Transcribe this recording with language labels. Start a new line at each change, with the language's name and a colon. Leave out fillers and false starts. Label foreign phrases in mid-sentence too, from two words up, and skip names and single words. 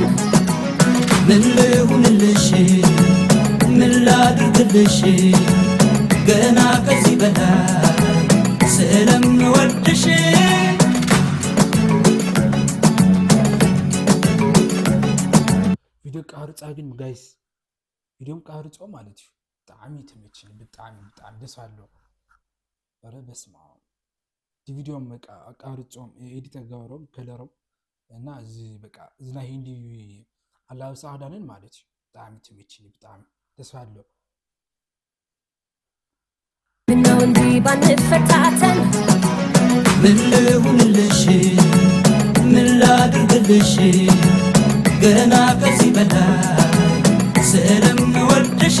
Amharic: ምን ልሁንልሽ ምን ላድርግልሽ ገና ከዚህ በላይ ስለምወድሽ
Tigrinya: ቪዲዮ ቃርጻ ግን ጋይስ ቪዲዮም ቃርጾ ማለት እዩ ብጣዕሚ ተመችኒ ብጣዕሚ
Amharic: ደስ አለው ኧረ በስመ አብ
Tigrinya: እቲ ቪዲዮም በቃ ቃርጾም ኤዲት ተጋብሮም ከለሮም እና እዚ በቃ እዚ ናይ ሂንዲ አላብሳ ክዳንን ማለት እዩ ብጣዕሚ ተመችኒ ብጣዕሚ
Amharic: ደስ አለው ምነው እንዲህ ባንፈታተን ምን ልሁንልሽ ምን ላድርግልሽ ገና ከዚህ በላይ ስለምወድሽ